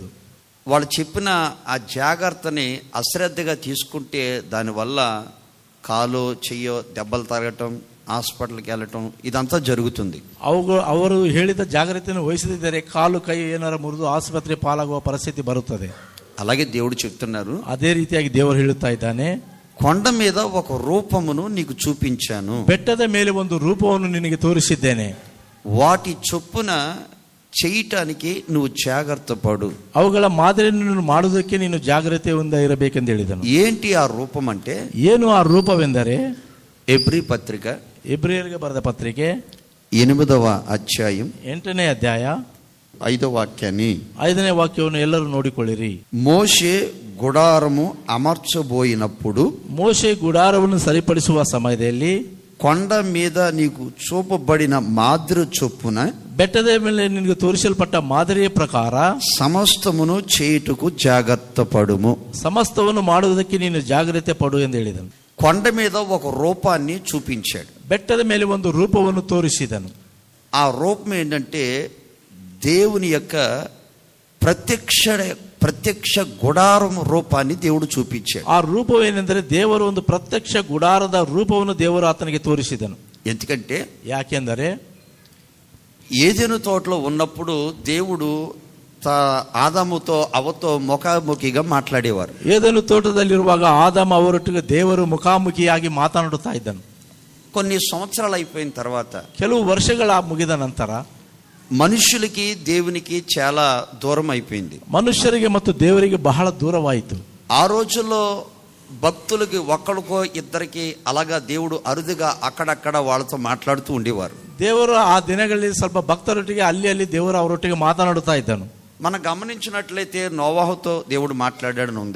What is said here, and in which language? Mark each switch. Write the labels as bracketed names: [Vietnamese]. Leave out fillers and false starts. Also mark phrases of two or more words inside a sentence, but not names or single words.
[Telugu] వాళ్ళు చెప్పిన ఆ జాగ్రత్తని అశ్రద్ధగా తీసుకుంటే దానివల్ల కాలు చెయ్యో దెబ్బలు తగలటం, హాస్పిటల్కి వెళ్ళటం ఇదంతా జరుగుతుంది. [Kannada] ಅವರು ಹೇಳಿದ ಜಾಗ್ರತೆಯನ್ನು ವಹಿಸದಿದ್ದರೆ ಕಾಲು ಕೈ ಏನಾರ ಮುರಿದು ಆಸ್ಪತ್ರೆ ಪಾಲಾಗುವ ಪರಿಸ್ಥಿತಿ ಬರುತ್ತದೆ. [Telugu] అలాగే దేవుడు చెప్తున్నారు, [Kannada] ಅದೇ ರೀತಿಯಾಗಿ ದೇವರು ಹೇಳುತ್ತಾ ಇದ್ದಾನೆ, [Telugu] కొండ మీద ఒక రూపమును నీకు చూపించాను, [Kannada] ಬೆಟ್ಟದ ಮೇಲೆ ಒಂದು ರೂಪವನ್ನು ನಿನಗೆ ತೋರಿಸಿದ್ದೇನೆ, [Telugu] వాటి చొప్పున చేయటానికి నువ్వు జాగ్రత్త పడు. [Kannada] ಅವುಗಳ ಮಾದರಿಯನ್ನು ಮಾಡುವುದಕ್ಕೆ ನೀನು ಜಾಗ್ರತೆಯಿಂದ ಇರಬೇಕೆಂದು ಹೇಳಿದನು. [Telugu] ఏంటి ఆ రూపం అంటే? [Kannada] ಏನು ಆ ರೂಪವೆಂದರೆ, [Telugu] ఎబ్రీ పత్రిక [Kannada] ಇಬ್ರಿಯರಿಗೆ ಬರೆದ ಪತ್ರಿಕೆ [Telugu] 8వ అధ్యాయం [Kannada] 8ನೇ ಅಧ್ಯಾಯ [Telugu] 5వ వాక్యాన్ని [Kannada] 5ನೇ ವಾಕ್ಯವನ್ನು ಎಲ್ಲರೂ ನೋಡಿಕೊಳ್ಳಿರಿ. [Telugu] మోషే గుడారము అమర్చబోయినప్పుడు, [Kannada] ಮೋಶೆ ಗುಡಾರವನ್ನು ಸರಿಪಡಿಸುವ ಸಮಯದಲ್ಲಿ, [Telugu] కొండ మీద నీకు చూపబడిన మాదిరి చొప్పున [Kannada] ಬೆಟ್ಟದ ಮೇಲೆ ನಿನಗೆ ತೋರಿಸಲ್ಪಟ್ಟ ಮಾದರಿಯ ಪ್ರಕಾರ [Telugu] సమస్తమును చేయుటకు జాగ్రత్త పడుము. [Kannada] ಸಮಸ್ತವನ್ನು ಮಾಡುವುದಕ್ಕೆ ನೀನು ಜಾಗ್ರತೆ ಪಡು ಎಂದು ಹೇಳಿದನು. [Telugu] కొండ మీద ఒక రూపాన్ని చూపించాడు. [Kannada] ಬೆಟ್ಟದ ಮೇಲೆ ಒಂದು ರೂಪವನ್ನು ತೋರಿಸಿದನು. [Telugu] ఆ రూపం ఏంటంటే దేవుని యొక్క ప్రత్యక్ష గుడారం రూపాన్ని దేవుడు చూపించాడు. [Kannada] ಆ ರೂಪವೇನೆಂದರೆ ದೇವರು ಒಂದು ಪ್ರತ್ಯಕ್ಷ ಗುಡಾರದ ರೂಪವನ್ನು ದೇವರು ಆತನಿಗೆ ತೋರಿಸಿದನು. [Telugu] ఎందుకంటే [Kannada] ಯಾಕೆಂದರೆ [Telugu] ఏదెను తోటలో ఉన్నప్పుడు దేవుడు ఆదాముతో అవతో ముఖాముఖిగా మాట్లాడేవారు. [Kannada] ಏದೆನು ತೋಟದಲ್ಲಿರುವಾಗ ಆದಾಮ ಅವರೊಟ್ಟಿಗೆ ದೇವರು ಮುಖಾಮುಖಿಯಾಗಿ ಮಾತನಾಡುತ್ತಾ ಇದ್ದನು. [Telugu] కొన్ని సంవత్సరాలు అయిపోయిన తర్వాత, [Kannada] ಕೆಲವು ವರ್ಷಗಳ ಮುಗಿದ ನಂತರ [Telugu] మనుషులకి దేవునికి చాలా దూరం అయిపోయింది. [Kannada] ಮನುಷ್ಯರಿಗೆ ಮತ್ತು ದೇವರಿಗೆ ಬಹಳ ದೂರವಾಯಿತು. [Telugu] ఆ రోజుల్లో భక్తులకి ఒక్కడికో ఇద్దరికి అలాగా దేవుడు అరుదుగా అక్కడక్కడ వాళ్ళతో మాట్లాడుతూ ఉండేవారు. [Kannada] ದೇವರು ಆ ದಿನಗಳಲ್ಲಿ ಸ್ವಲ್ಪ ಭಕ್ತರೊಟ್ಟಿಗೆ ಅಲ್ಲಿ ದೇವರು ಅವರೊಟ್ಟಿಗೆ ಮಾತನಾಡುತ್ತಾ ಇದ್ದನು. [Telugu] మనం గమనించినట్లయితే నోవాహుతో దేవుడు మాట్లాడాడని ఉంది.